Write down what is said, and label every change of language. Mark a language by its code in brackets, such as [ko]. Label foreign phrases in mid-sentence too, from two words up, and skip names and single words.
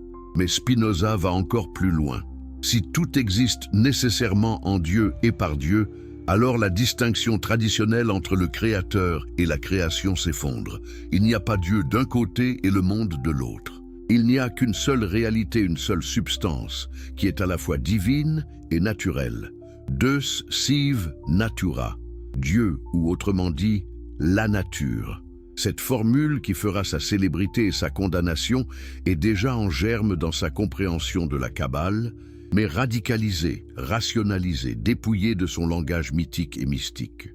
[fr] Mais Spinoza va encore plus loin. Si tout existe nécessairement en Dieu et par Dieu, alors la distinction traditionnelle entre le Créateur et la création s'effondre. Il n'y a pas Dieu d'un côté et le monde de l'autre. Il n'y a qu'une seule réalité, une seule substance, qui est à la fois divine et naturelle. [la] Deus sive natura, [fr] Dieu, ou autrement dit, la nature. Cette formule qui fera sa célébrité et sa condamnation est déjà en germe dans sa compréhension de la Kabbale, mais radicalisée, rationalisée, dépouillée de son langage mythique et mystique.